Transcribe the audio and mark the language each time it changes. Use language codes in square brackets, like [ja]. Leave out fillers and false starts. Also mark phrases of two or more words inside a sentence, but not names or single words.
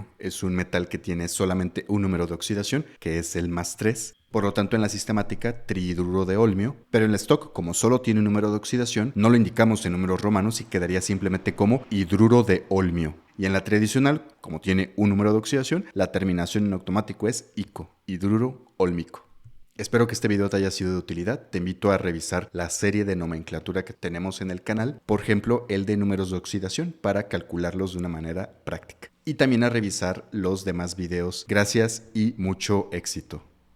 [es] Es un metal que tiene solamente un número de oxidación, que es el más 3. Por lo tanto, en la sistemática, trihidruro de olmio, pero en el stock, como solo tiene un número de oxidación, no lo indicamos en números romanos y quedaría simplemente como hidruro de olmio. Y en la tradicional, como tiene un número de oxidación, la terminación en automático es ico, hidruro olmico. Espero que este video te haya sido de utilidad. Te invito a revisar la serie de nomenclatura que tenemos en el canal, por ejemplo, el de números de oxidación, para calcularlos de una manera práctica. Y también a revisar los demás videos. Gracias y mucho éxito.